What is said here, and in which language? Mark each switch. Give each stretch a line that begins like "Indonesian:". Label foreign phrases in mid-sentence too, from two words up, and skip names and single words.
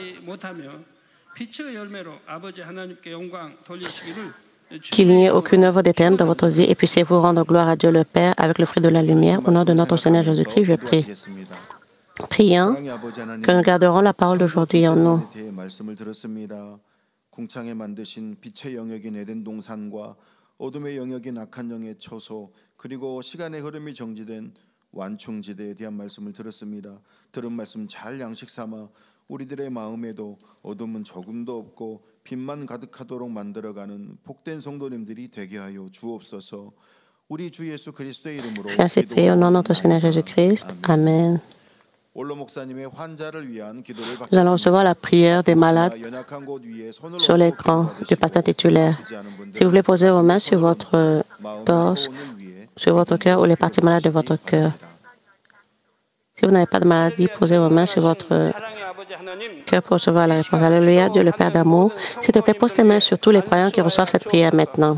French: Qu'il n'y ait aucune œuvre des ténèbres dans votre vie et puissiez-vous rendre gloire à Dieu le Père avec le fruit de la lumière. Au nom de notre Seigneur Jésus-Christ, je prie. Prions que nous garderons la parole d'aujourd'hui en nous.
Korean: 궁창에 만드신 빛의 영역인 에덴 동산과 어둠의 영역인 악한 영의 처소 그리고 시간의 흐름이 정지된 완충지대에 대한 말씀을 들었습니다. 들은 말씀 잘 양식 삼아 우리들의 마음에도 어둠은 조금도 없고 빛만 가득하도록 만들어가는 복된 성도님들이 되게 하여 주옵소서. 우리 주 예수 그리스도의 이름으로
French: J'ai ainsi prié au nom de notre Seigneur Jésus-Christ. Amen.
Korean: 올로 목사님의 환자를 위한 기도를
French: Nous allons recevoir la prière des malades
Korean: 연약한 곳 위에 손을
French: sur l'écran du pasteur titulaire. Si vous voulez poser vos mains sur votre torse, sur votre cœur ou les parties malades de votre cœur. Si vous n'avez pas de maladie, posez vos mains sur votre cœur pour recevoir la réponse. Alléluia, Dieu le Père d'amour. S'il te plaît, pose tes mains sur tous les croyants qui reçoivent cette prière maintenant.